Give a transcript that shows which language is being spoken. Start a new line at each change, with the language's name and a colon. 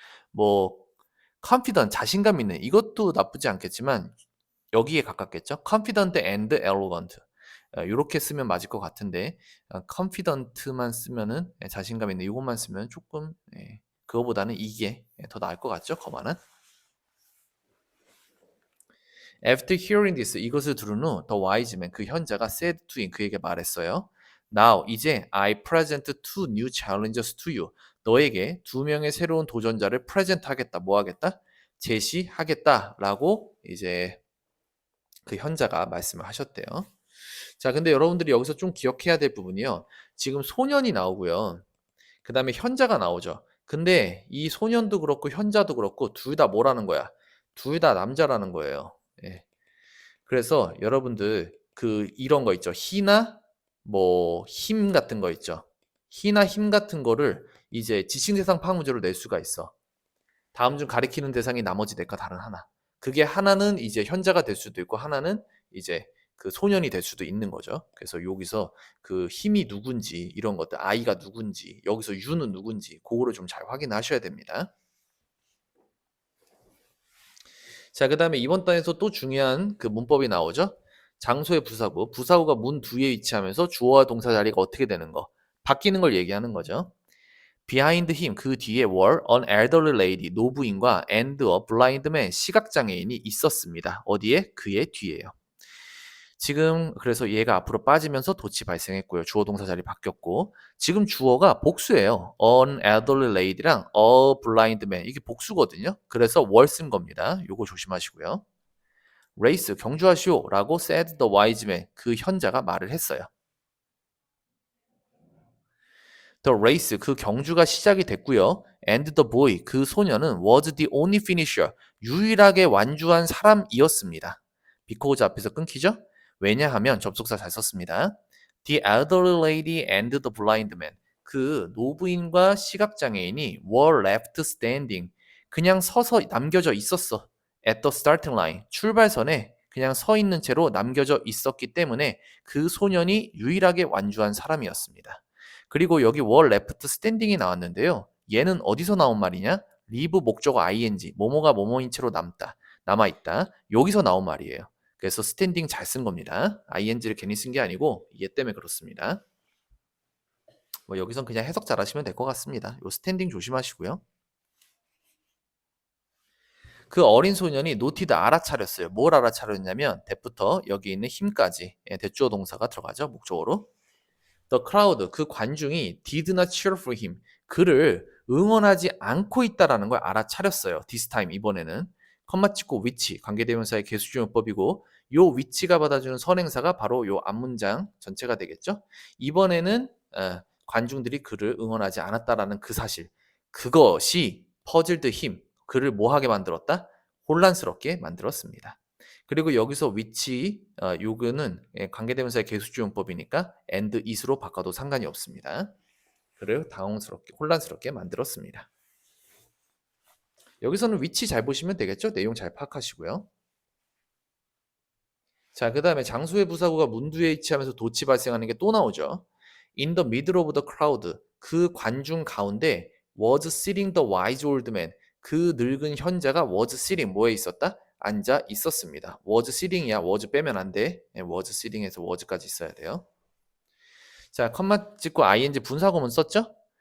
Korean: 뭐 confident, 자신감 있는, 이것도 나쁘지 않겠지만 여기에 가깝겠죠.
English: confident and arrogant,
Korean: 이렇게 쓰면 맞을 것 같은데 confident만 쓰면은 자신감 있는, 이것만 쓰면 조금 그거보다는 이게 더 나을 것 같죠. 거만한.
English: After hearing this,
Korean: 이것을 들은 후
English: the wise man,
Korean: 그 현자가
English: said to him,
Korean: 그에게 말했어요.
English: Now, 이제 I present two new challenges to you.
Korean: 너에게 두 명의 새로운 도전자를 present 하겠다. 뭐 하겠다? 제시하겠다. 라고 이제 그 현자가 말씀을 하셨대요. 자, 근데 여러분들이 여기서 좀 기억해야 될 부분이요. 지금 소년이 나오고요. 그 다음에 현자가 나오죠. 근데 이 소년도 그렇고 현자도 그렇고 둘 다 뭐라는 거야? 둘 다 남자라는 거예요. 예. 그래서 여러분들 그 이런 거 있죠. 희나 뭐 힘 같은 거 있죠. 희나 힘 같은 거를 이제 지칭대상 파문제로 낼 수가 있어. 다음 중 가리키는 대상이 나머지 넷과 다른 하나. 그게 하나는 이제 현자가 될 수도 있고 하나는 이제 그 소년이 될 수도 있는 거죠. 그래서 여기서 그 힘이 누군지 이런 것들, 아이가 누군지, 여기서 유는 누군지 그거를 좀 잘 확인하셔야 됩니다. 자, 그 다음에 이번 단에서 또 중요한 그 문법이 나오죠. 장소의 부사구, 부사구가 문 뒤에 위치하면서 주어와 동사 자리가 어떻게 되는 거, 바뀌는 걸 얘기하는 거죠.
English: Behind him,
Korean: 그 뒤에
English: were an elderly lady,
Korean: 노부인과
English: and a blind man,
Korean: 시각장애인이 있었습니다. 어디에? 그의 뒤에요. 지금 그래서 얘가 앞으로 빠지면서 도치 발생했고요. 주어 동사 자리 바뀌었고 지금 주어가 복수예요.
English: an elderly lady랑 a blind man,
Korean: 이게 복수거든요. 그래서 were 쓴 겁니다. 요거 조심하시고요. race, 경주하시오 라고
English: said the wise man,
Korean: 그 현자가 말을 했어요.
English: The race,
Korean: 그 경주가 시작이 됐고요.
English: And the boy,
Korean: 그 소녀는
English: was the only finisher,
Korean: 유일하게 완주한 사람이었습니다. because 앞에서 끊기죠? 왜냐하면 접속사 잘 썼습니다.
English: The elderly lady and the blind man,
Korean: 그 노부인과 시각장애인이
English: were left standing,
Korean: 그냥 서서 남겨져 있었어.
English: At the starting line,
Korean: 출발선에 그냥 서 있는 채로 남겨져 있었기 때문에 그 소년이 유일하게 완주한 사람이었습니다. 그리고 여기
English: were left standing
Korean: 이 나왔는데요. 얘는 어디서 나온 말이냐? leave 목적어 ing, 뭐뭐가 뭐뭐인 채로 남아있다. 여기서 나온 말이에요. 그래서 standing 잘 쓴 겁니다. ing를 괜히 쓴 게 아니고 얘 때문에 그렇습니다. 뭐 여기선 그냥 해석 잘 하시면 될 것 같습니다. 요 standing 조심하시고요. 그 어린 소년이 noted, 알아차렸어요. 뭘 알아차렸냐면 대부터 여기 있는 힘까지 대주어 동사가 들어가죠. 목적어로.
English: The crowd,
Korean: 그 관중이
English: did not cheer for him,
Korean: 그를 응원하지 않고 있다라는 걸 알아차렸어요.
English: this time 이번에는.
Korean: 컴마 찍고 which 관계대명사의 개수주용법이고 요 which가 받아주는 선행사가 바로 요 앞문장 전체가 되겠죠. 이번에는 관중들이 그를 응원하지 않았다라는 그 사실 그것이 퍼즐드 힘 그를 뭐하게 만들었다? 혼란스럽게 만들었습니다. 그리고 여기서 which 요거는 관계대명사의 개수주용법이니까 and is로 바꿔도 상관이 없습니다. 그를 당황스럽게 혼란스럽게 만들었습니다. 여기서는 위치 잘 보시면 되겠죠? 내용 잘 파악하시고요. 자, 그 다음에 장소의 부사구가 문두에 위치하면서 도치 발생하는 게 또 나오죠.
English: In the middle of the crowd,
Korean: 그 관중 가운데
English: was sitting the wise old man,
Korean: 그 늙은 현자가
English: was sitting,
Korean: 뭐에 있었다? 앉아 있었습니다.
English: was sitting이야.
Korean: was 빼면 안 돼. was sitting에서 was까지 있어야 돼요. 자, 컴마 찍고 ing 분사구문 썼죠?